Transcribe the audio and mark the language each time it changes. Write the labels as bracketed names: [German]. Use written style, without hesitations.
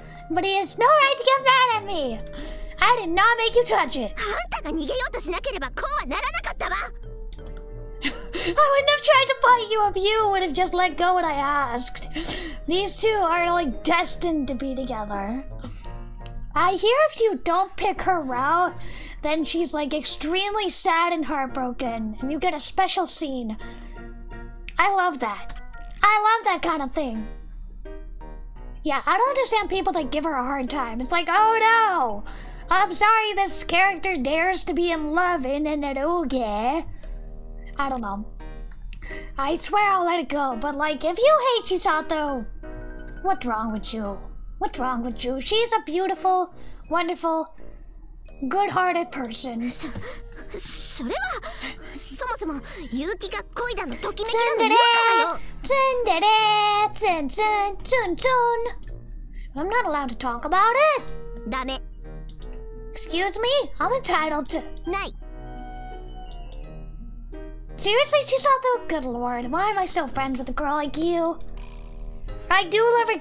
[English] But he has no right to get mad at me. I did not make you touch it. [Japanese] あんたが逃げようとしなければこうはならなかったわ。 [English] I wouldn't have tried to fight you if you would have just let go when I asked. These two are, like, destined to be together. I hear if you don't pick her route, then she's, like, extremely sad and heartbroken, and you get a special scene. I love that. I love that kind of thing. Yeah, I don't understand people that give her a hard time. It's like, oh no! I'm sorry this character dares to be in love in an eroge. I don't know. I swear I'll let it go, but, like, if you hate Chisato, what's wrong with you? What's wrong with you? She's a beautiful, wonderful, good-hearted person. [Japanese] それはそもそも勇気が恋だのときめきだの言うからよ。 [English] Tsundere, tsun tsun, tsun tsun. I'm not allowed to talk about it. [Japanese] ダメ。 [English] Excuse me? I'm entitled to. [Japanese] ない。 [English] Seriously, Chisato? Good lord, why am I so friends with a girl like you? I do love her.